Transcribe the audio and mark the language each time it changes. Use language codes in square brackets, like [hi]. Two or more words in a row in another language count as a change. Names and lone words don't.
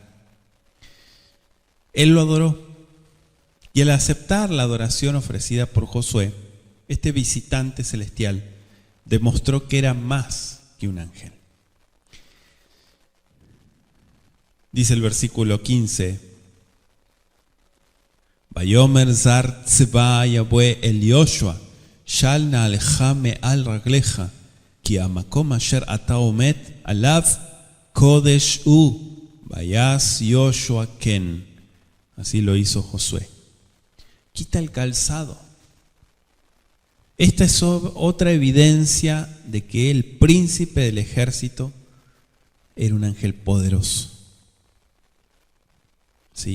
[es] Él lo adoró y al aceptar la adoración ofrecida por Josué, este visitante celestial demostró que era más que un ángel. Dice el versículo 15: [he] ויאמר שר צבא יהוה אל יהושע, של נא נעלך מעל רגלך, כי המקום אשר אתה עומד עליו קודש הוא, ויעש יהושע כן. [es] Así lo hizo Josué. Quita el calzado. Esta es otra evidencia de que el príncipe del ejército era un ángel poderoso. ¿Sí?